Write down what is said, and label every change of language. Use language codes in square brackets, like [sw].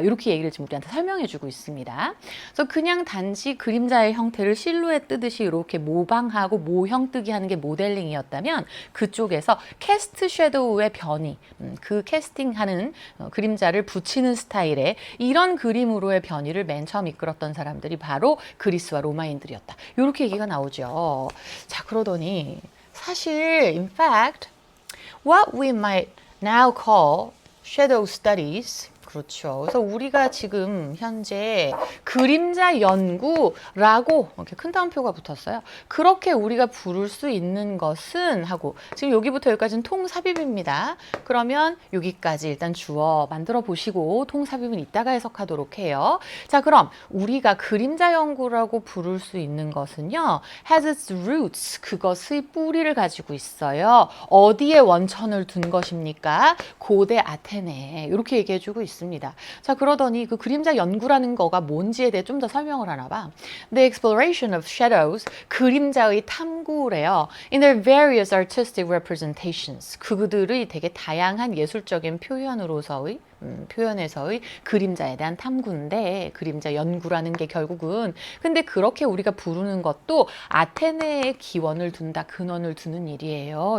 [ko] 이렇게 얘기를 지금 우리한테 설명해주고 있습니다. 그래서 그냥 단지 그림자의 형태를 실루엣 뜨듯이 이렇게 모방하고 모형 뜨기 하는 게 모델링이었다면 그쪽에서 캐스트 섀도우의 변이, 그 캐스팅하는 그림자를 붙이는 스타일의 이런 그림으로의 변이를 맨 처음 이끌었던 사람들이 바로 그리스와 로마인들이었다. 이렇게 얘기가 나오죠. [en] 자, 그러더니 사실 in fact what we might now call shadow studies, 그렇죠. [ko] 그래서 우리가 지금 현재 그림자 연구라고 이렇게 큰 따옴표가 붙었어요. 그렇게 우리가 부를 수 있는 것은 하고 지금 여기부터 여기까지는 통삽입입니다. 그러면 여기까지 일단 주어 만들어 보시고 통삽입은 이따가 해석하도록 해요. 자, 그럼 우리가 그림자 연구라고 부를 수 있는 것은요. has its roots, 그것의 뿌리를 가지고 있어요. 어디에 원천을 둔 것입니까? 고대 아테네. 이렇게 얘기해 주고 있습니다. 했습니다. 자, 그러더니 그 그림자 연구라는 거가 뭔지에 대해 좀 더 설명을 하나 봐. [en] The exploration of shadows, 그림자의 탐구래요. [ko] In their various artistic representations, 그들의 되게 다양한 예술적인 표현으로서의 표현에서의 그림자에 대한 탐구인데 그림자 연구라는 게 결국은 근데 그렇게 우리가 부르는 것도 아테네의 기원을 둔다 근원을 두는 일이에요.